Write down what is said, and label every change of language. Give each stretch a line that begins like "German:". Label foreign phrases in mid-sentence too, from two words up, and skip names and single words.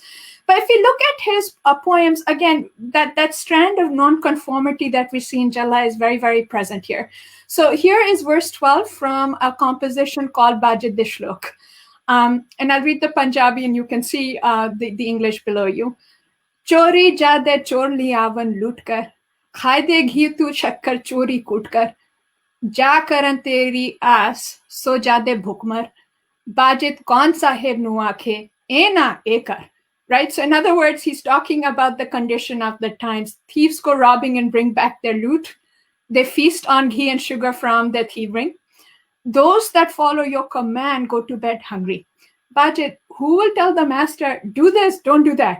English: But if you look at his poems, again, that strand of non-conformity that we see in Jala is very, very present here. So here is verse 12 from a composition called Bajid Dishlok. And I'll read the Punjabi and you can see the English below you.
Punjabi: ਚੋਰੀ ਜਾਦੇ ਚੋਰ ਲਿਆਵਣ ਲੁੱਟ ਕਰ, ਖਾਏ ਦੇ ਘੀ ਤੂ ਸ਼ੱਕਰ ਚੋਰੀ ਕੂਟ ਕਰ ਜਾ ਕਰਨ ਤੇਰੀ ਆਸ ਸੋ ਜਾਦੇ ਭੁਖਮਰ ਬਾਜਿਦ ਕੌਣ ਸਾਹੇਬ ਨੂ ਆਖੇ ਏ ਨਾ ਏ ਕਰ.
English: Right? So in other words, he's talking about the condition of the times. Thieves go robbing and bring back their loot. They feast on ghee and sugar from their thievery. Those that follow your command go to bed hungry. Bajid, who will tell the master, do this, don't do that?